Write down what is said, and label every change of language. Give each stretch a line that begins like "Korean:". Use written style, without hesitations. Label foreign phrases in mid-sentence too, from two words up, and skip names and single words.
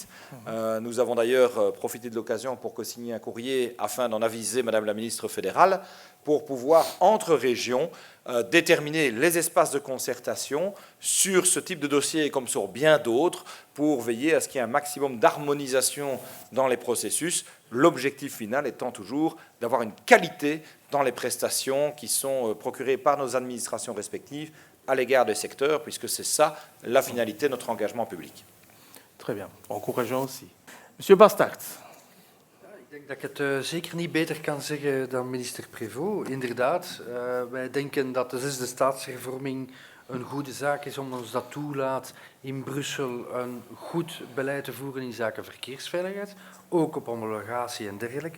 French: Nous avons d'ailleurs profité de l'occasion pour co-signer un courrier afin d'en aviser Madame la ministre fédérale pour pouvoir, entre régions, déterminer les espaces de concertation sur ce type de dossier comme sur bien d'autres pour veiller à ce qu'il y ait un maximum d'harmonisation dans les processus, l'objectif final étant toujours d'avoir une qualité dans les prestations qui sont procurées par nos administrations respectives à l'égard des secteurs, puisque c'est ça la finalité de notre engagement public. Très bien, encourageant aussi. Monsieur Bastard.
Dutch: Ik denk dat ik het zeker niet beter kan zeggen dan minister Prévost. Inderdaad, wij denken dat de 6e staatshervorming een goede zaak is, omdat ons dat toelaat in Brussel een goed beleid te voeren in zaken verkeersveiligheid, ook op homologatie en dergelijke.